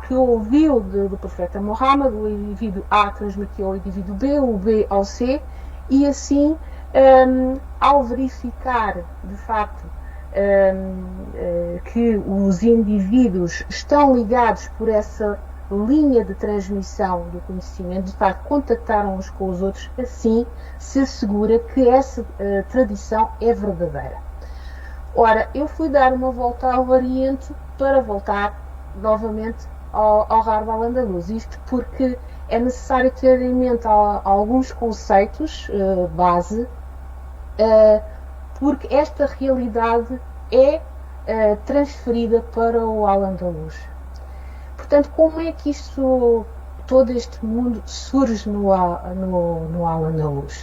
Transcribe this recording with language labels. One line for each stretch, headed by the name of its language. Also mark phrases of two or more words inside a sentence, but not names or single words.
Portuguese: que ouviu do profeta Muhammad, o indivíduo A transmitiu ao indivíduo B, o B ao C, e assim, ao verificar de facto que os indivíduos estão ligados por essa linha de transmissão do conhecimento, de facto contactaram uns com os outros, assim se assegura que essa tradição é verdadeira. Ora, eu fui dar uma volta ao Oriente para voltar novamente ao Rahr al-Andalus, isto porque é necessário ter em mente alguns conceitos base, porque esta realidade é transferida para o Al-Andalus. Portanto, como é que todo este mundo surge no Al-Andalus?